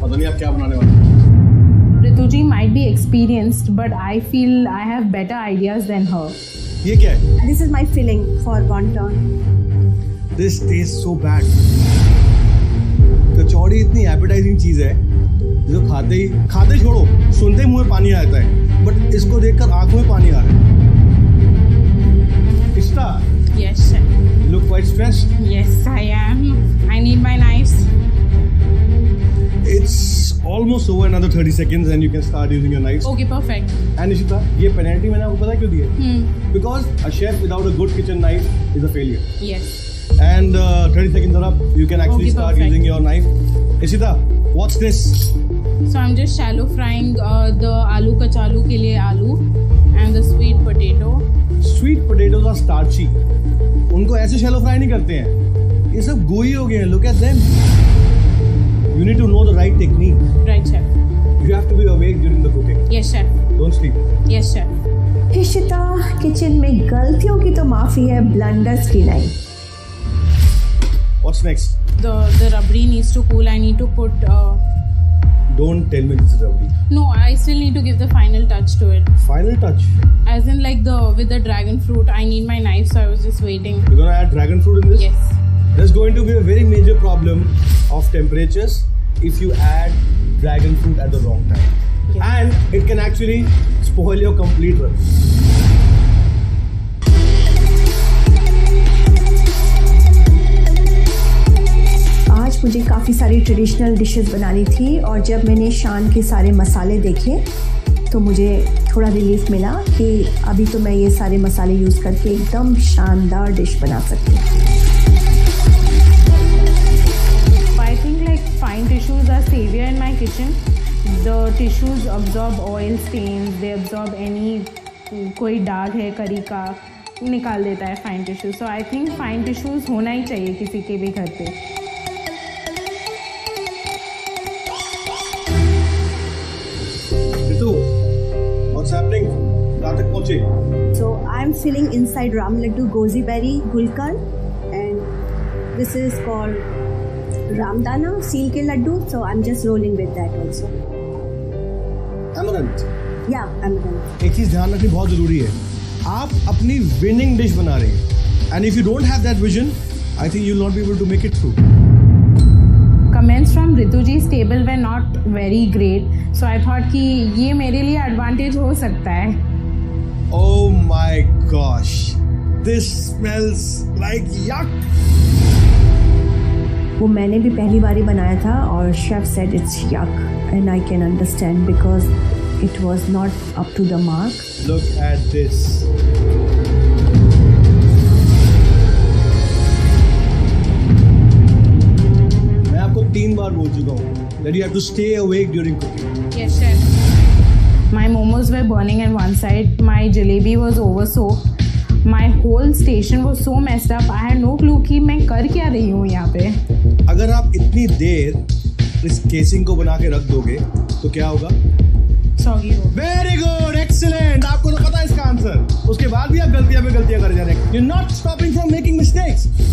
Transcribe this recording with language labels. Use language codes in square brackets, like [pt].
[hi] पता नहीं आप क्या बनाने वाले हैं। [en] Rituji might be experienced, but I feel I have better ideas than her. [hi] ये क्या है? [en] This is my filling for wonton. This tastes so bad. [hi] कचौड़ी इतनी एपेटाइजिंग चीज है जो खाते छोड़ो, सुनते ही मुंह में पानी आता है, बट इसको देखकर आंखों में पानी आ रहा है। इश्ता, [en] Yes, chef. look quite stressed. Yes, I am. I need my knives. It's almost over, another 30 seconds and you can start using your knives. Okay, perfect. [hi] And Ishita, ये penalty मैंने आपको पता क्यों दी है? [en] Because a chef without a good kitchen knife is a failure. Yes. And 30 seconds are up, you can actually Okay, start perfect. using your knife. Ishita, what's this? So I'm just shallow frying the aloo kachalu [hi] के लिए [en] aloo and the sweet potato. Sweet potatoes are starchy. [hi] उनको ऐसे shallow fry नहीं करते हैं, ये सब gooey हो गए हैं. [en] Look at them. You need to know the right technique. Right, chef. You have to be awake during the cooking. Yes, chef. Don't sleep. Yes, chef. [hi] Ishita, kitchen में गलतियों की तो माफी है, ब्लंडर्स की नहीं. [en] What's next? The rabri needs to cool. I need to put. Don't tell me this is rabdi. No, I still need to give the final touch to it. Final touch. As in, like with the dragon fruit, I need my knife, so I was just waiting. You're gonna add dragon fruit in this? Yes. There's going to be a very major problem of temperatures if you add dragon fruit at the wrong time. Yes. And it can actually spoil your complete run. [hi] आज मुझे काफ़ी सारी traditional dishes बनानी थी और जब मैंने शान के सारे मसाले देखे तो मुझे थोड़ा रिलीफ मिला कि अभी तो मैं ये सारे मसाले यूज़ करके एकदम शानदार डिश बना सकती हूँ. [en] I think like fine tissues are savior in my kitchen. The tissues absorb oil stains, they absorb any [hi] कोई दाग है करी का निकाल देता है fine tissue. [en] so I think [hi] fine tissues होना ही चाहिए किसी के भी घर पे. [en] Ritu, what's happening? [hi] कहाँ तक पहुँचे? [en] So I'm filling inside ram laddu gozi berry gulkan and this is called ramdana seal ke laddu. So I'm just rolling with that also. Amaranth. Yeah, amaranth. [hi] एक चीज ध्यान रखनी बहुत जरूरी है. आप अपनी विनिंग डिश बना रहे हैं [en] And if you don't have that vision I think you will not be able to make it through. Comments from Rituji's table were not very great, so I thought [hi] कि ये मेरे लिए advantage हो सकता है. [en] Oh my gosh, this smells like yuck. [hi] वो मैंने भी पहली बार ही बनाया था और [en] Chef said it's yuck and I can understand because it was not up to the mark. Look at this. [hi] मैं आपको 3 बार बोल चुका हूँ [en] that you have to stay awake during cooking. Yes, chef. My momos were burning on one side. My jalebi was over so. My whole station was so messed up. I had no clue [hi] कि मैं कर क्या रही हूँ यहाँ पे. अगर आप इतनी देर इस केसिंग को बना के रख दोगे तो क्या होगा? Soggy हो. [en] Very good, excellent. [hi] आपको तो पता है इसका आंसर, उसके बाद भी आप गलतियां पे गलतियां कर जा रहे हैं. [en] You not stopping from making mistakes.